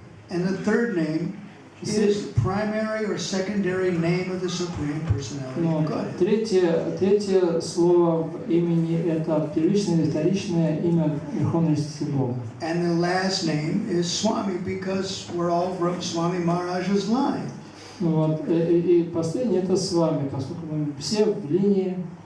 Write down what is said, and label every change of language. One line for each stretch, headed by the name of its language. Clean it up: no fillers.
English: And the third name is the primary or secondary name of the Supreme Personality
Russian: Ну,
English: of Godhead.
Russian: третье слово в имени – это первичное или вторичное имя Верховной Личности Бога.
English: And the last name is Swami because we're all from Swami Maharaj's line.
Russian: Ну, вот, и последнее – это Свами, поскольку мы все в линии